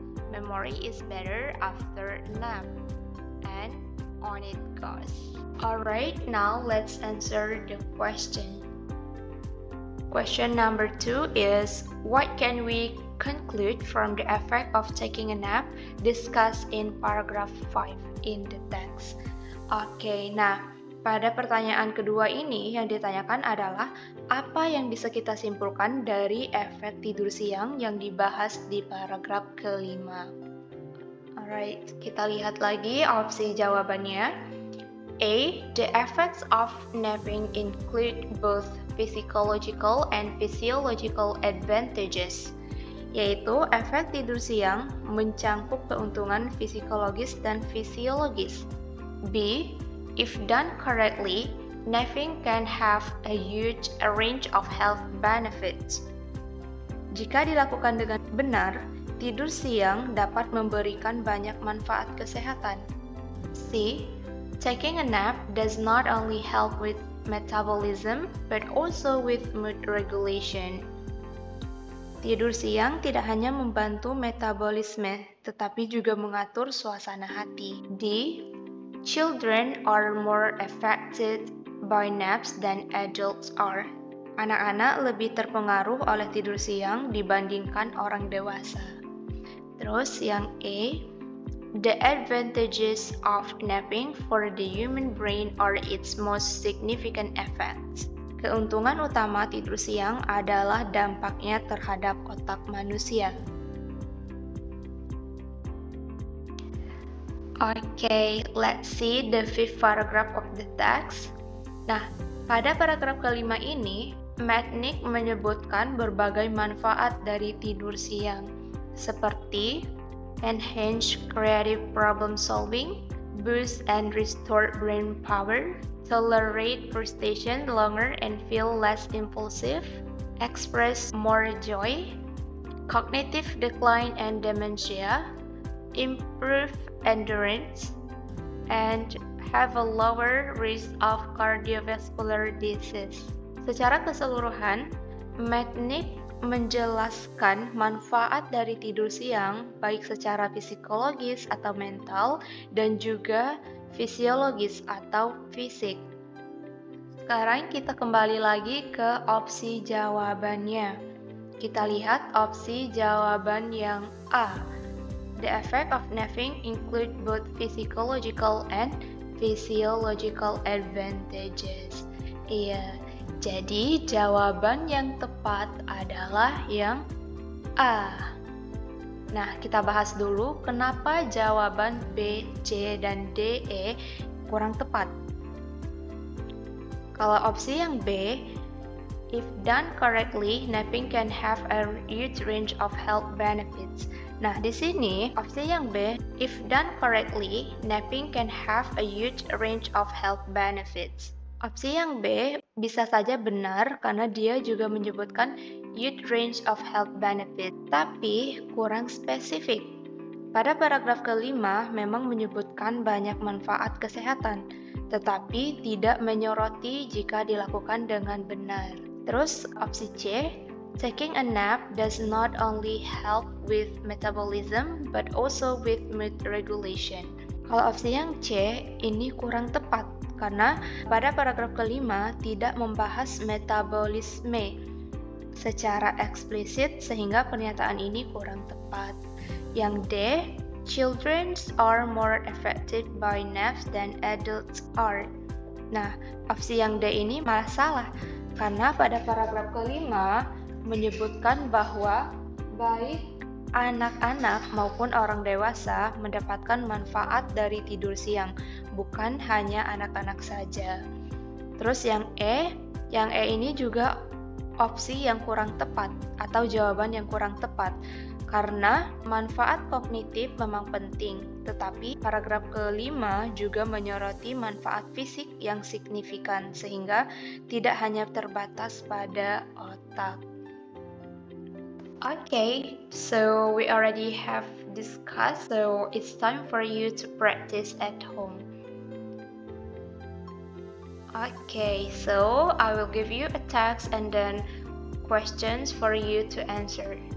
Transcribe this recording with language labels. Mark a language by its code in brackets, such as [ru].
[en] Memory is better after a nap. And on it goes. Alright, now let's answer the question. Question number 2 is, what can we conclude from the effect of taking a nap discussed in paragraph 5 in the text? [id] Oke, nah pada pertanyaan kedua ini yang ditanyakan adalah apa yang bisa kita simpulkan dari efek tidur siang yang dibahas di paragraf kelima. Alright, kita lihat lagi opsi jawabannya. A. [en] The effects of napping include both physiological and physiological advantages, [id] yaitu efek tidur siang mencangkup keuntungan psikologis dan fisiologis. [en] B. If done correctly, napping can have a huge range of health benefits. [id] Jika dilakukan dengan benar, tidur siang dapat memberikan banyak manfaat kesehatan. C. [en] Taking a nap does not only help with metabolism, but also with mood regulation. [id] Tidur siang tidak hanya membantu metabolisme, tetapi juga mengatur suasana hati. [en] D. Children are more affected by naps than adults are. [id] Anak-anak lebih terpengaruh oleh tidur siang dibandingkan orang dewasa. Terus yang E. [en] The advantages of napping for the human brain are its most significant effects. [id] Keuntungan utama tidur siang adalah dampaknya terhadap otak manusia. [en] Okay, let's see the fifth paragraph of the text. [id] Nah, pada paragraf kelima ini, Mednick menyebutkan berbagai manfaat dari tidur siang, seperti [en] enhance creative problem solving, boost and restore brain power, tolerate frustration longer and feel less impulsive, express more joy, cognitive decline and dementia, improve endurance, and have a lower risk of cardiovascular disease. [id] Secara keseluruhan, Mednick menjelaskan manfaat dari tidur siang baik secara psikologis atau mental dan juga fisiologis atau fisik. Sekarang kita kembali lagi ke opsi jawabannya. Kita lihat opsi jawaban yang A. [en] The effect of napping include both physiological and physiological advantages. [id] Iya. Jadi, jawaban yang tepat adalah yang A. Nah, kita bahas dulu kenapa jawaban B, C, dan D, E kurang tepat. Kalau opsi yang B, [en] if done correctly, napping can have a huge range of health benefits. [id] Nah, di sini opsi yang B, [en] if done correctly, napping can have a huge range of health benefits. [id] Opsi yang B bisa saja benar karena dia juga menyebutkan [en] huge range of health benefits, [id] tapi kurang spesifik. Pada paragraf kelima memang menyebutkan banyak manfaat kesehatan, tetapi tidak menyoroti jika dilakukan dengan benar. Terus opsi C, [en] taking a nap does not only help with metabolism but also with mood regulation. [id] Kalau opsi yang C ini kurang tepat karena pada paragraf kelima tidak membahas metabolisme secara eksplisit sehingga pernyataan ini kurang tepat. Yang D, [en] children are more affected by naps than adults are. [id] Nah, opsi yang D ini malah salah karena pada paragraf kelima menyebutkan bahwa baik anak-anak maupun orang dewasa mendapatkan manfaat dari tidur siang, bukan hanya anak-anak saja. Terus yang E ini juga opsi yang kurang tepat atau jawaban yang kurang tepat karena manfaat kognitif memang penting, tetapi paragraf kelima juga menyoroti manfaat fisik yang signifikan sehingga tidak hanya terbatas pada otak. [en] Okay, so we already have discussed, so it's time for you to practice at home. Okay, so I will give you a text and then questions for you to answer.